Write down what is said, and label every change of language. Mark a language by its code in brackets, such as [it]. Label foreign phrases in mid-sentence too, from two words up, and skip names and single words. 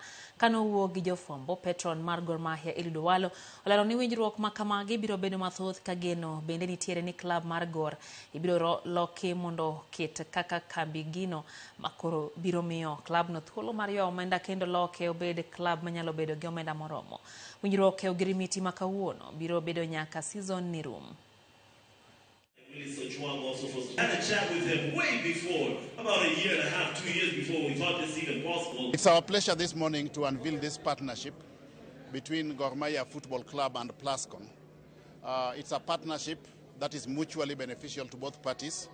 [luo] Kano wuo gi jofwambo, patron mar Gor Mahia Walo olero ni winjruok ma kamagi biro bedo mathoth ka geno bende nitiere ni klab mar Gor ibiro loki mondo ket kaka kambi gino makoro biro miyo klab no thuolo mar yo omenda kendo loke obed klab manyalo bedo gi omenda moromo. Winjruok e ogirimiti ma kawuono biro bedo nyaka season ni rum. [en] Had a chat with him way before, about a year and a half, 2 years before we thought this even possible. It's our pleasure this morning to unveil this partnership between Gor Mahia Football Club and Plascon. It's a partnership that is mutually beneficial to both parties.